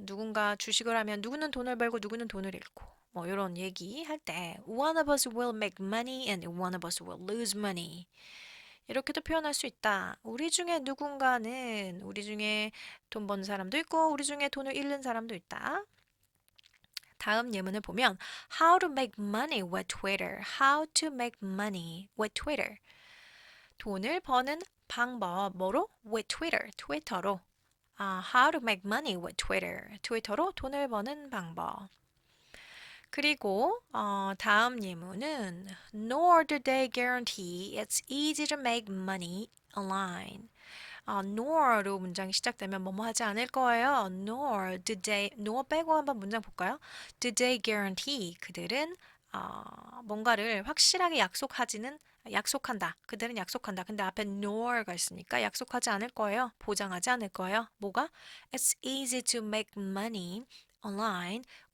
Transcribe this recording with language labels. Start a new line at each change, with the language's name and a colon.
Korean: 누군가 주식을 하면 누구는 돈을 벌고 누구는 돈을 잃고 뭐 이런 얘기 할 때
English: one of us will make money and one of us will lose money.
Korean: 이렇게도 표현할 수 있다. 우리 중에 누군가는 우리 중에 돈 버는 사람도 있고 우리 중에 돈을 잃는 사람도 있다. 다음 예문을 보면
English: How to make money with Twitter. How to make money with Twitter.
Korean: 돈을 버는 방법 뭐로? with Twitter. 트위터로.
English: How to make money with Twitter.
Korean: 트위터로 돈을 버는 방법. 그리고 다음 예문은
English: Nor do they guarantee it's easy to make money online.
Korean: nor로 문장이 시작되면 뭐뭐 하지 않을 거예요. nor 빼고 한번 문장 볼까요?
English: Do they guarantee
Korean: 그들은 뭔가를 확실하게 약속한다. 그들은 약속한다. 근데 앞에 nor가 있으니까 약속하지 않을 거예요. 보장하지 않을 거예요. 뭐가?
English: It's easy to make money online.